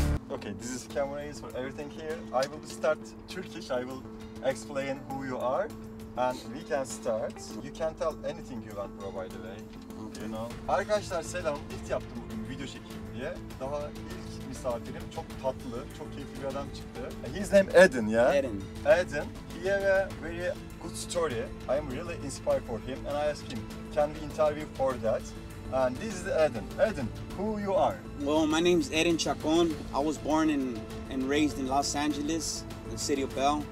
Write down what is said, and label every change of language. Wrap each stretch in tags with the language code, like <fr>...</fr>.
<en>Okay, this is camera is for everything here. I will start Turkish. I will explain who you are, and we can start. You can tell anything you want, bro, by the way. You know.</en> <tr>Arkadaşlar selam. İlk yaptım bugün video çekeyim diye. Daha ilk misafirim çok tatlı, çok keyifli bir adam çıktı.</tr> <en>His name Edin, yeah? Edin. Edin. He have a very good story. I am really inspired for him, and I asked him, can we interview for that? And this is Edin. Edin, who you are? Well, my name's Edin Chacon. I was born and raised in Los Angeles, the city of Bell.</en>